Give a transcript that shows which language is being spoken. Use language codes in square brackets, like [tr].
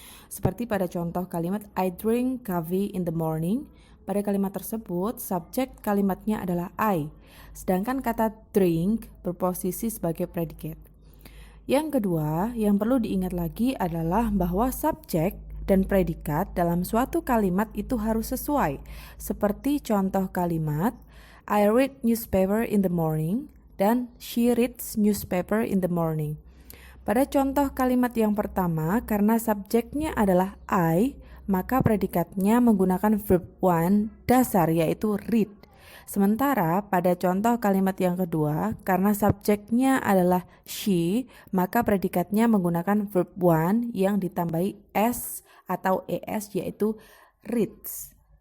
[id] Seperti pada contoh kalimat [en] I drink coffee in the morning, [id] pada kalimat tersebut subjek kalimatnya adalah I, sedangkan kata drink berposisi sebagai predikat. Yang kedua, yang perlu diingat lagi adalah bahwa subjek dan predikat dalam suatu kalimat itu harus sesuai. Seperti contoh kalimat [en] I read newspaper in the morning [id] dan [en] she reads newspaper in the morning. [id] Pada contoh kalimat yang pertama, karena subjeknya adalah I, maka predikatnya menggunakan verb one dasar yaitu read. Sementara pada contoh kalimat yang kedua, karena subjeknya adalah she, maka predikatnya menggunakan verb one yang ditambahi s atau es yaitu reads.